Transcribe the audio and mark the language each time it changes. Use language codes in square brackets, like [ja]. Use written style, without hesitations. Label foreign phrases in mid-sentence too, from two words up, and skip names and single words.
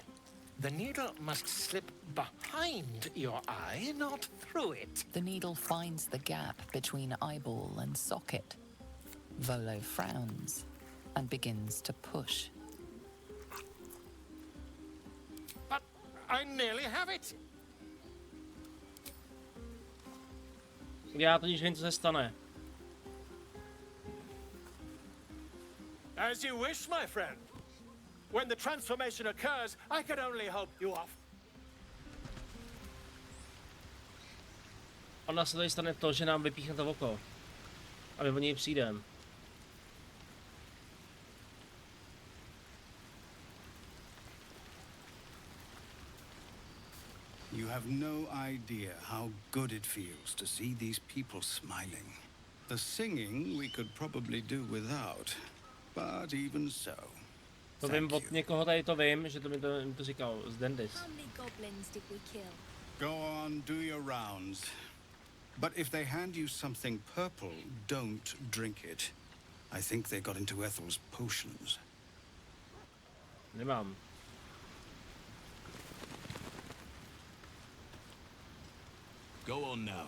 [en] The needle must slip behind your eye, not through it. The needle finds the gap between eyeball and socket. Volo frowns and begins to push. But I nearly have it. [cs] Já totiž vím, co se stane. [en] As you wish, my friend. When the transformation occurs, I can only hope you off. [cs] Ona se tady stane to, že nám vypíchne to oko. A my o něj přijdeme. [en] You have no idea how good it feels to see these people smiling. The singing we could probably do without, but even so. [cs] To vím [en] Thank [cs] od [en] you. [cs] někoho tady, to vím, že to mi to říkal z Dendis. [en] How many goblins did we kill? Go on, do your rounds. But if they hand you something purple, don't drink it. I think they got into Ethel's potions. [cs] Nemám. [en] Go on now.